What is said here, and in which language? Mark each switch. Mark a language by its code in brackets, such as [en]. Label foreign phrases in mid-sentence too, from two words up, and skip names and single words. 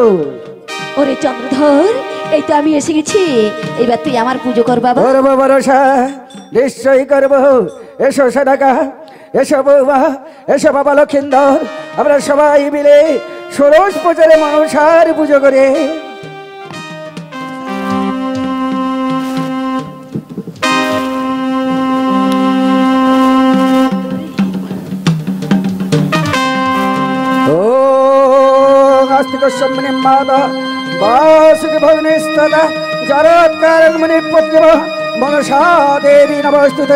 [bn] ওরে চন্দ্রধর, এই তো আমি এসে গেছি, এইবার তুই আমার পুজো কর বাবা। করবো মনসা, নিশ্চয়ই করবো। এসো সদাকা, এসো বৌমা, এসো বাবা লক্ষিন্দর, আমরা সবাই মিলে ষোড়শ পুজোরে মনসার পুজো করে। [sa] आस्तिकस्वम्मनि माता वासुकि भवनिस्तदा जरोत्कारकमणि पद्म मनसा देवी नमस्तुते।